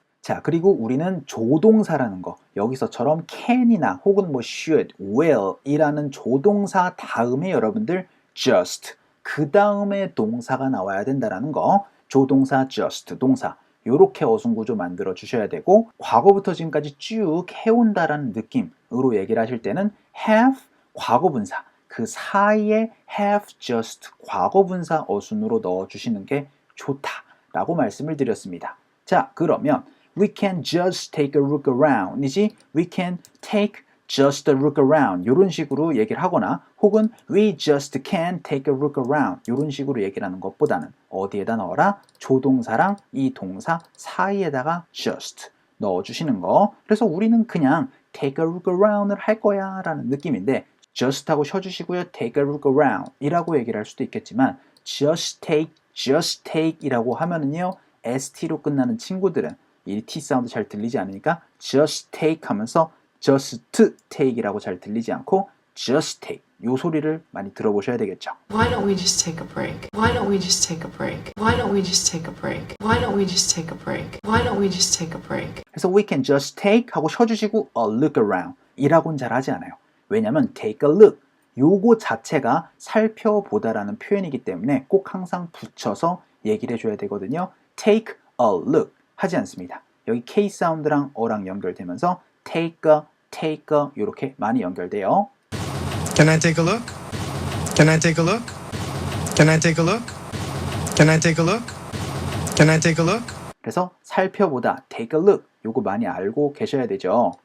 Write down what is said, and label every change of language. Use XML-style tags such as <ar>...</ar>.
<ko>자, 그리고 우리는 조동사라는 거 여기서처럼 can이나 혹은 뭐 should, will 이라는 조동사 다음에 여러분들 just 그 다음에 동사가 나와야 된다라는 거 조동사, just, 동사 요렇게 어순구조 만들어 주셔야 되고 과거부터 지금까지 쭉 해온다라는 느낌으로 얘기를 하실 때는 have, 과거분사 그 사이에 have, just, 과거분사 어순으로 넣어주시는 게 좋다라고 말씀을 드렸습니다. 자, 그러면</ko> <en>we can just take a look around</en> <ko>이지</ko> <en>we can take just a look around</en> <ko>이런 식으로 얘기를 하거나 혹은</ko> <en>we just can take a look around</en> <ko>이런 식으로 얘기를 하는 것보다는 어디에다 넣어라? 조동사랑 이 동사 사이에다가 just 넣어주시는 거. 그래서 우리는 그냥 take a look around을 할 거야 라는 느낌인데 just 하고 쉬어주시고요. take a look around 이라고 얘기를 할 수도 있겠지만 just take 이라고 하면은요 st로 끝나는 친구들은 이 t 사운드 잘 들리지 않으니까 just take 하면서 just take 이라고 잘 들리지 않고 just take 요 소리를 많이 들어보셔야 되겠죠.</ko> <en>Why don't we just take a break? Why don't we just take a break? Why don't we just take a break? Why don't we just take a break? Why don't we just take a break?</en> <ko>그래서 we can just take 하고 쉬어주시고 a look around 이라고는 잘 하지 않아요. 왜냐면 take a look 요거 자체가 살펴보다라는 표현이기 때문에 꼭 항상 붙여서 얘기를 해줘야 되거든요. take a look 하지 않습니다. 여기 K 사운드랑 어랑 연결되면서 take a 이렇게 많이 연결돼요.</ko> <en>Can I take a look? Can I take a look? Can I take a look? Can I take a look? Can I take a look?</en> <ko>그래서 살펴보다 take a look 요거 많이 알고 계셔야 되죠.</ko>